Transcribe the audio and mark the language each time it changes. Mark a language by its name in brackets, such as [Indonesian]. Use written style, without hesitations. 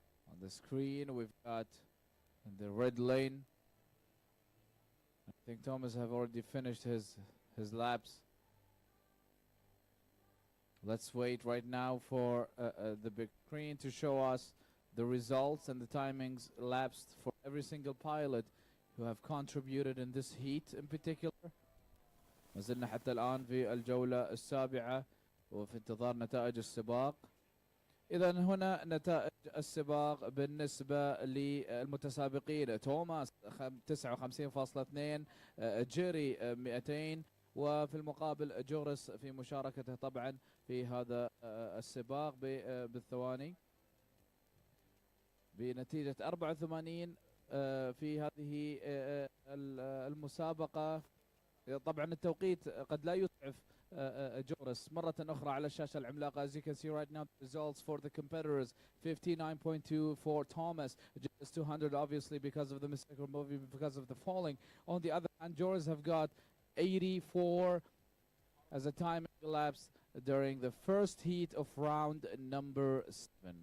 [English] On the screen, we've got in the red lane, I think Thomas have already finished his laps. Let's wait right now for the big screen to show us the results and the timings lapsed for every single pilot who have contributed in this heat in particular. [Arabic] ما زلنا حتى الآن في الجولة السابعة وفي انتظار نتائج السباق. إذا هنا نتائج السباق بالنسبة للمتسابقين: توماس 59.2، جيري 200، وفي المقابل جورس في مشاركته طبعا في هذا السباق بالثواني بنتيجة 84 في هذه المسابقة. طبعا التوقيت قد لا يسعف جورس مرة أخرى على الشاشة العملاقة. [English] As you can see right now the results for the competitors: 59.2 for Thomas, Joris 200 obviously because of the mistake or movie because of the falling. On the other hand, Joris have got 84 as a time elapsed during the first heat of round number 7.